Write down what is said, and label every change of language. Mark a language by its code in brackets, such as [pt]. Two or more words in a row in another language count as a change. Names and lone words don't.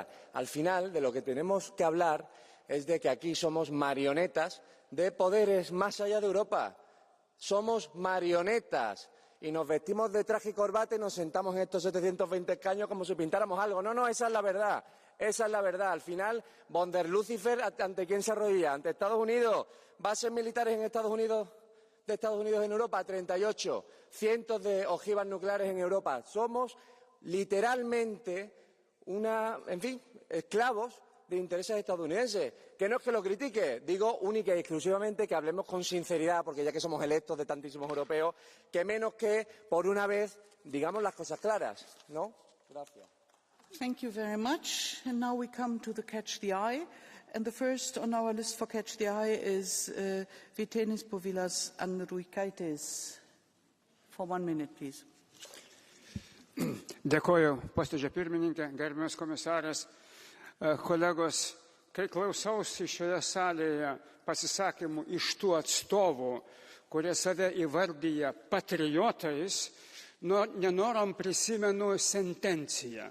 [es] Al final, de lo que tenemos que hablar es de que aquí somos marionetas de poderes más allá de Europa. Somos marionetas y nos vestimos de traje y corbata y nos sentamos en estos 720 escaños como si pintáramos algo. No, esa es la verdad. Esa es la verdad. Al final, von der Lucifer, ¿ante quién se arrodilla? ¿Ante Estados Unidos? ¿Bases militares en Estados Unidos? ¿De Estados Unidos en Europa? 38. Cientos de ojivas nucleares en Europa. Somos literalmente en fin, esclavos de intereses estadounidenses. Que no es que lo critique, digo única y exclusivamente que hablemos con sinceridad, porque ya que somos electos de tantísimos europeos, que menos que por una vez digamos las cosas claras, ¿no? Gracias. [en] Thank you very much. And now we come to the Catch the Eye. And the first on our list for Catch the Eye is Vytenis Povilas Andriukaitis. For 1 minute, please. [lt] Dėkoju, posėdžio pirmininkė, gerbiamas komisaras, kolegos. Kai klausausi šioje salėje pasisakymų iš tų atstovų, kurie save įvardyja patriotais, nenorom prisimenu sentenciją.